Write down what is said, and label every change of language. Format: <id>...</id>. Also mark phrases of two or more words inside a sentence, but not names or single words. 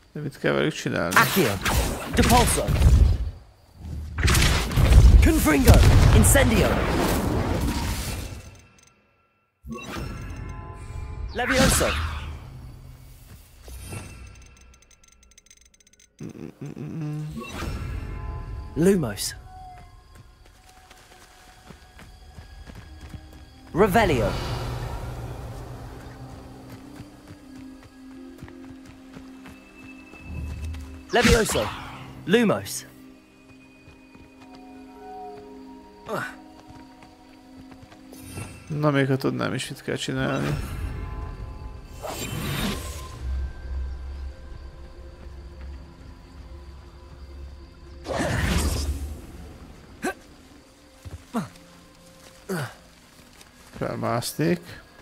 <hu>Mit kell velük csinálni? Accio! Depulso! Confringo! Incendio! Levioso! Lumos! Revelio! Levioso! Lumos! Na, még ha tudnám is, mit kell csinálni. Felmásznék.</hu>